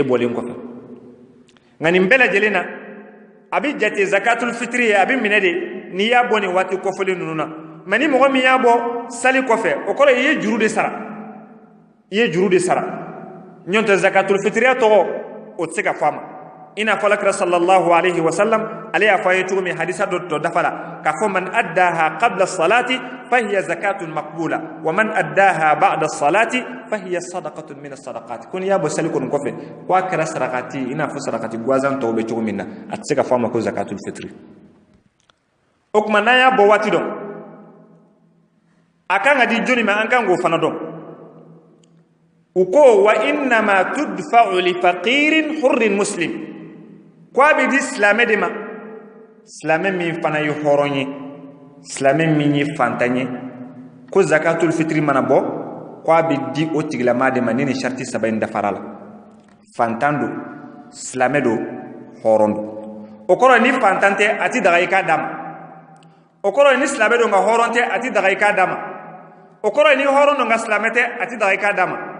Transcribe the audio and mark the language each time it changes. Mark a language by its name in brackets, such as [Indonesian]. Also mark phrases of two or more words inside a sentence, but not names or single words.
[Bambara] bɔlen kɔfɛ nka nin bɛɛ lajɛlen na a bɛ jate zakatul fitiri ye a bɛ minɛ de n'i y'a bɔ nin waati kɔfɔlen ninnu na mɛ ni mɔgɔ min y'a bɔ sali kɔfɛ o kɔrɔ i ye juru de sara i ye juru de sara ɲɔn tɛ zakatul fitiriya tɔgɔ o tɛ se ka fɔ a ma i n'a fɔ alakira [Arabic] صلى الله عليه وسلم [Bambara] ale y'a fɔ a ye cogo min hadisa dɔ dafa la k'a fɔ [Arabic] من أداها قبل الصلاة فهي زكاة مقبولة ومن أداها بعد الصلاة فهي صدقة من الصدقات [Bambara] ko n'i y'a bɔ sali kɔni kɔfɛ ko a kɛra sarakati i n'a fɔ sarakati gansan tɔw bɛ cogo min na a tɛ se ka fɔ a ma ko zakatul fitri o tuma n'an y'a bɔ waati dɔn a kan ka di jɔnni ma an kan k'o fana dɔn u ko [Arabic] وإنما تدفع لفقير حر مسلم [Bambara] ko a bɛ di silamɛ de ma silamɛ min fana ye hɔrɔn ye silamɛ min ye fantan ye ko zakatul fitri mana bɔ ko a bɛ di o tigilama de ma ni nin sariti saba in dafara la fantan don silamɛ don hɔrɔn don o kɔrɔ ni fantan tɛ a ti daga i k'a d'a ma o kɔrɔ ni silamɛ don nka hɔrɔn tɛ a ti daga i k'a d'a ma o kɔrɔ ni hɔrɔn don nka silamɛ tɛ a ti daga i k'a d'a ma